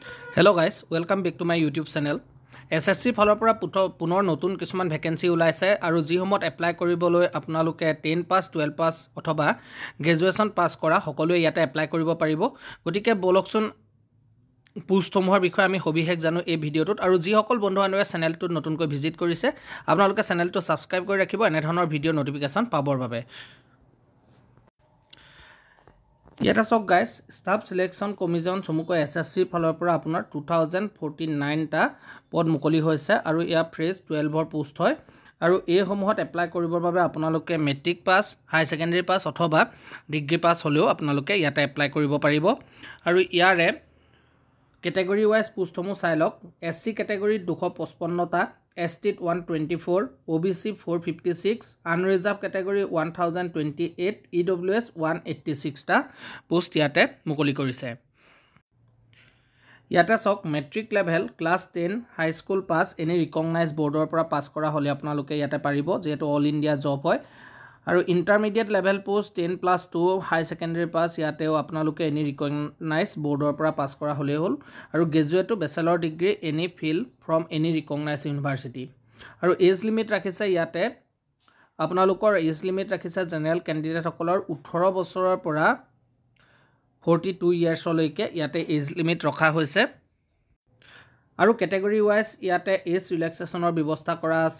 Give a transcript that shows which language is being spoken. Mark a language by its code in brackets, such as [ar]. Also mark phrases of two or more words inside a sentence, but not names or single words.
[en] Hello guys, welcome back to my YouTube channel. [as] SSC ফালৰ পৰা পুনৰ নতুন কিছুমান ভ্যাকেন্সি ওলাইছে আৰু জিহমত এপ্লাই কৰিবলৈ আপোনালোকে 10 পাস 12 পাস অথবা গ্ৰেজুৱেচন পাস কৰা সকলোৱে ইয়াতে এপ্লাই কৰিব পাৰিব। গতিকে বলকচোন পোষ্টসমূহৰ বিষয়ে আমি সবিশেষ জানো এই ভিডিঅটোত আৰু যিসকল বন্ধু-বান্ধৱে চেনেলটো নতুনকৈ ভিজিট কৰিছে আপোনালোকে চেনেলটো সাবস্ক্ৰাইব কৰি ৰাখিব এনে ধৰণৰ ভিডিঅ নটিফিকেশন পাবৰ বাবে। Yata sok guys, [en] staff selection commission [as] চমুকৈ SSC ফালৰ পৰা আপোনাৰ 2049 টা পদ মুকলি হৈছে আৰু ইয়া ফ্ৰেছ 12 ৰ পোষ্ট হয় আৰু এই সমূহত এপ্লাই কৰিবৰ বাবে আপোনালোকে [en] matric pass, higher secondary pass [as] অথবা [en] degree pass [as] হলেও আপোনালোকে ইয়াতে এপ্লাই কৰিব পাৰিব আৰু ইয়াৰে [en] category wise [as] পোষ্টসমূহ চাই লওক। SC কেটেগৰি 255 টা, ST 124, OBC 456, [en] unreserved category 1028, [as] EWS 186 টা পোষ্ট ইয়াতে মুকলি কৰিছে। ইয়াতে সক [en] matric level class 10 high school pass any recognised board [as] পৰা পাস কৰা হলে আপোনালোকে ইয়াতে পাৰিব যেটো [en] all India job [as] হয় আৰু [en] intermediate level post 10+2 higher secondary pass [as] ইয়াতেও আপোনালোকে [en] any recognised board [as] পৰা পাস কৰা হলে হল আৰু [en] graduate bachelor degree any field from any recognised university [as] আৰু [en] age limit [as] ৰাখিছে ইয়াতে আপোনালোকৰ [en] age limit [as] ৰাখিছে [en] general candidate [as] সকলৰ 18 বছৰৰ পৰা 42 ইয়াৰ্স লৈকে ইয়াতে [en] age limit [as] ৰখা হৈছে আৰু [en] category wise [as] ইয়াতে [en] age relaxation [as] ব্যৱস্থা কৰা আছে।